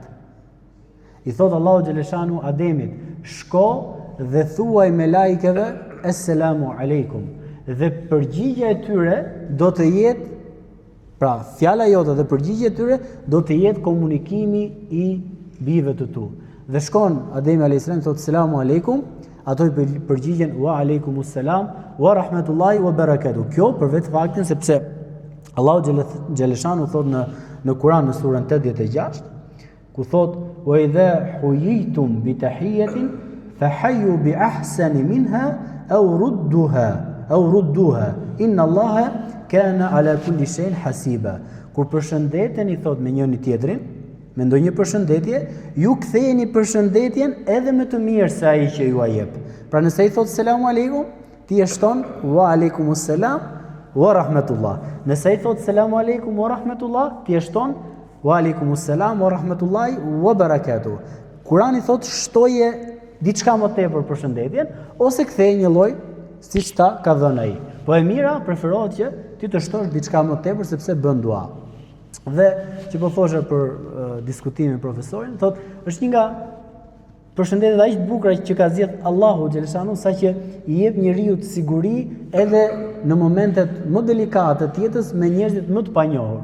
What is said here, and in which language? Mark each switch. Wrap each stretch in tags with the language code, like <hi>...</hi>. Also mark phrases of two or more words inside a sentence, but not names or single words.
<sq>I thot</sq> <ar>الله جل شأنه</ar> <sq>Ademit, shko dhe thuaj melajkeve</sq> <ar>السلام عليكم.</ar> <sq>Dhe përgjigja e tyre do të jetë, pra fjala jote dhe përgjigja e tyre do të jetë komunikimi i bijve të tu. Dhe shkon Ademi</sq> <ar>عليه السلام</ar> <sq>thot</sq> <ar>سلام عليكم,</ar> <sq>ato i përgjigjen</sq> <ar>وعليكم السلام ورحمة الله وبركاته.</ar> <sq>Kjo për vetë faktin sepse</sq> <ar>الله جل شأنه</ar> <sq>thot në Kur'an në surën 86, ku thot</sq> <ar>وإذا حييتم بتحية فحيوا بأحسن منها أو ردوها إن الله كان على كل شيء حسيبا.</ar> <sq>Kur përshëndeteni thot me njëri tjetrin, me ndonjë përshëndetje, ju kthejeni përshëndetjen edhe me të mirë se ai që ju a jep. Pra nëse i thot</sq> <ar>سلام عليكم,</ar> <sq>ti e shton</sq> <ar>وعليكم السلام ورحمة الله.</ar> <sq>Nëse i thot</sq> <ar>سلام عليكم ورحمة الله,</ar> <sq>ti e shton</sq> <ar>وعليكم السلام ورحمة الله وبركاته.</ar> <sq>Kurani thot shtoje diçka më tepër përshëndetjen ose kthej një lloj siç ta ka dhënë ai. Po e mira preferohet që ti të shtosh diçka më tepër sepse bën dua. Dhe që po thoshe për diskutimin me profesorin, thot është një nga përshëndetjet aq të bukura që ka zgjedh</sq> <ar>الله جل شأنه,</ar> <sq>saqë i jep njeriu të siguri edhe në momentet më delikate të jetës me njerëzit më të panjohur.</sq>